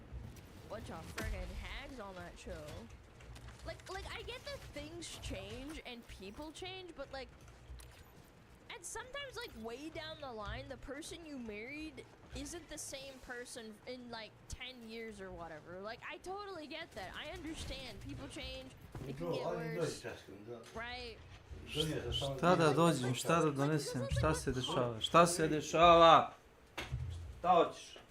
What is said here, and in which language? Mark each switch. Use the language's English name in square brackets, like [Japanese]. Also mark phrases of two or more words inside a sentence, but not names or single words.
[English] Bunch of friggin' hags on that show. Like, I get that things change and people change, but, like, and sometimes, like, way down the line, the person you married isn't the same person in, like, 10 years or whatever. Like, I totally get that. I understand. People change. It can get worse. Right? [Serbian] Šta da dođem, šta da donesem, šta se dešava, šta se dešava? Šta hoćeš?